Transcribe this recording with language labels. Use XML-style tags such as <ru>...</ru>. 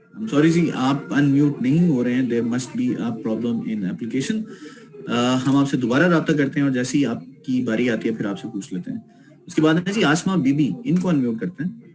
<ur>Sorry جی, آپ unmute نہیں ہو رہے ہیں.</ur> <en>There must be a problem in application.</en> <ur>ہم آپ سے دوبارہ رابطہ کرتے ہیں, اور جیسے ہی آپ کی باری آتی ہے پھر آپ سے پوچھ لیتے ہیں. اس کے بعد ہے جی آسمہ بی بی, ان کو انمیوٹ کرتے ہیں.</ur>